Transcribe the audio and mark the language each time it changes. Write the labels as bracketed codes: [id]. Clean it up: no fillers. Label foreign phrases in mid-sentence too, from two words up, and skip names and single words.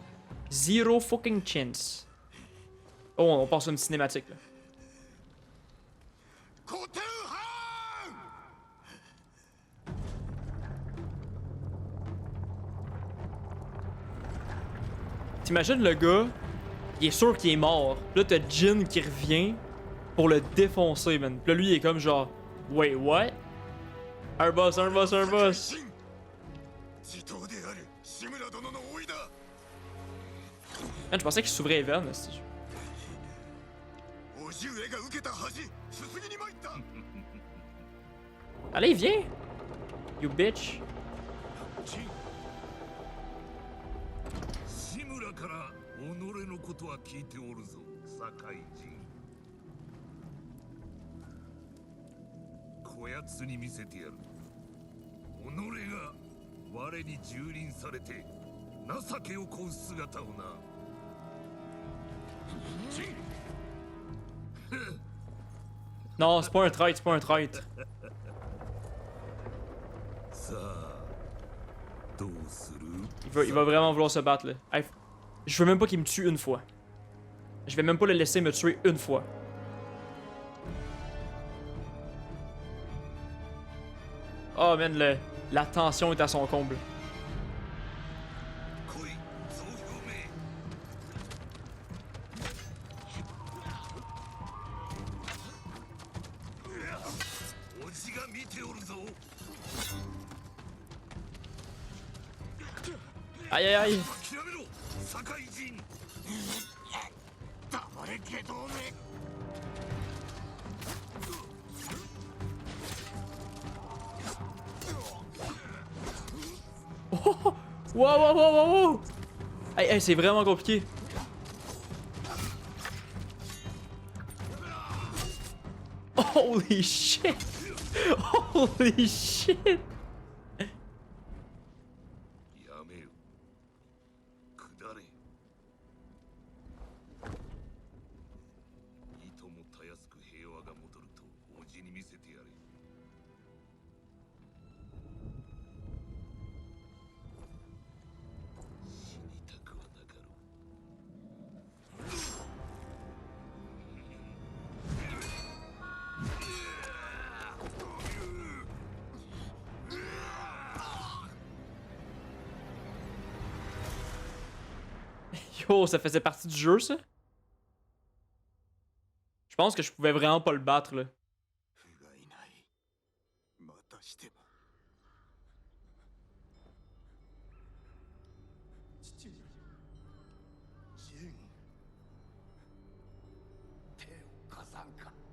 [en] Zero fucking chance. [fr] Oh, on passe à une cinématique, là. [ja] コテンハン [fr] T'imagines le gars, il est sûr qu'il est mort. Là, t'as Jin qui revient pour le défoncer, man. Puis là, lui, il est comme genre, [en] wait, what? [fr] Un boss, un boss, un boss. [ja] 地頭である志村殿の甥だ。 [fr] Man, je pensais qu'il s'ouvrait Even. [ja] 叔父上が受けた恥すすぎに参った。 [fr] Allez, viens! [en] You bitch. [ja] 志村から己のことは聞いておるぞ、堺人。こやつに見せてやる。己が我に蹂躙されて情けをこう姿をな。 [fr] Non, c'est pas un traître, c'est pas un traître. [ja] さあどうする？ [fr] Il va vraiment vouloir se battre, là. Hey, je veux même pas qu'il me tue une fois. Je vais même pas le laisser me tuer une fois. Oh man, la tension est à son comble. [ja] 来い、総表明。おじが見ておるぞ。 [fr] Aïe aïe aïe. [ja] 諦めろ、堺人。黙れ下道め。 Wow, wow, wow, wow, wow. [fr] Hey, hey, c'est vraiment compliqué. [en] Holy shit. Holy shit. [ja] やめよ。下れ。いともたやすく平和が戻るとおじに見せてやれ。死にたくはなかろう。 [fr] Yo, ça faisait partie du jeu, ça? Je pense que je pouvais vraiment pas le battre, là. [ja] 不甲斐ない。またしても。父上。ジン。手を貸さんか。